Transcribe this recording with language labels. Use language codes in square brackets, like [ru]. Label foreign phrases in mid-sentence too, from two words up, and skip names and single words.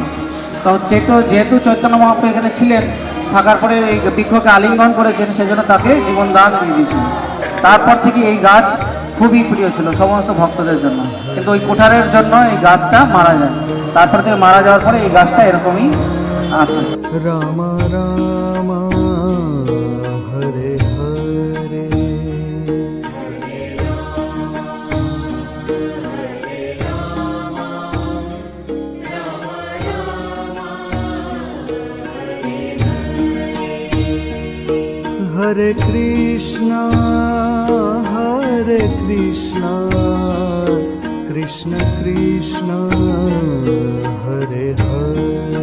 [bn] তো যেহেতু চৈতন্য মহাপ্রভু এখানে ছিলেন, থাকার পরে এই বৃক্ষকে আলিঙ্গন করেছেন, সেজন্য তাকে জীবনদান দিয়ে দিয়েছিলেন। তারপর থেকে এই গাছ খুবই প্রিয় ছিল সমস্ত ভক্তদের জন্য, কিন্তু ওই কুঠারের জন্য এই গাছটা মারা যায়। তারপর থেকে মারা যাওয়ার পরে এই গাছটা এরকমই আছে। [sa] राम राम हरे हरे हरे कृष्ण कृष्ण कृष्ण हरे हरे